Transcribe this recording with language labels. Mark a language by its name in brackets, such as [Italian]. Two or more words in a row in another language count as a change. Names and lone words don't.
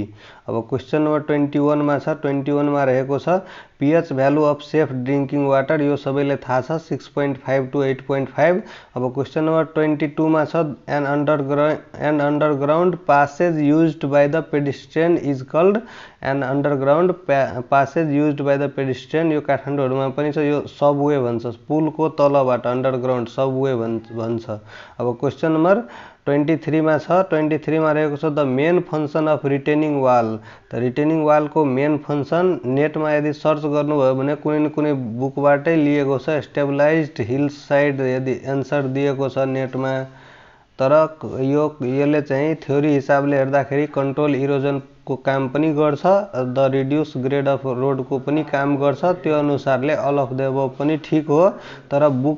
[Nepali] अब [English] question number [Nepali] 21 मा छ 21 मा रहेको छ [English] pH value of safe drinking water [Nepali] यो सबैले थाहा छ 6.5 to 8.5। अब [English] question number [Nepali] 22 मा छ [English] an underground passage used by the pedestrian is called an underground passage used by the pedestrian [Nepali] यो काठमाडौँमा पनि छ यो सबवे भन्छ पुल को तलबाट [English] underground subway [Nepali] भन्छ। अब [English] question number [Nepali] 23 में छ 23 में रहेको छ [English] the main function of retaining wall [Nepali] त [English] retaining wall [Nepali] को [English] main function [Nepali] नेट में यदि सर्च गर्नुभयो भने कुनै न कुनै बुकबाटै लिएको छ [English] stabilized hill side [Nepali] यदि आन्सर दिएको छ नेट में तर यसले चाहिँ थ्योरी हिसाबले हेर्दाखेरि [English] control erosion [Nepali] को काम पनि गर्छ [English] the reduce grade of road [Nepali] को पनि काम गर्छ त्यो अनुसारले [English] all of the above [Nepali] पनि ठीक हो तर